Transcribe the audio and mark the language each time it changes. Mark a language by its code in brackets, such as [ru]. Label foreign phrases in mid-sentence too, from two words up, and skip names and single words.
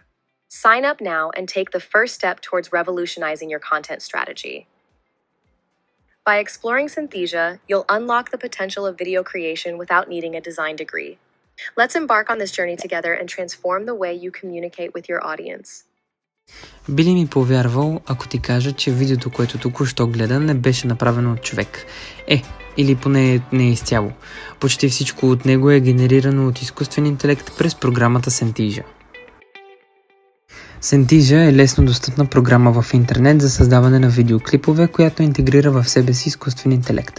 [en] Sign up now and take the first step towards revolutionizing your content strategy. By exploring Synthesia, you'll unlock the potential of video creation without needing a design degree. Let's embark on this journey together and transform the way you communicate with your audience. [bg] Би ли ми повярвал, ако ти кажа, че видеото, което току-що гледа, не беше направено от човек? Или поне не изцяло. Почти всичко от него е генерирано от изкуствен интелект през програмата Synthesia. Synthesia е лесно достъпна програма в интернет за създаване на видеоклипове, която интегрира в себе си изкуствен интелект.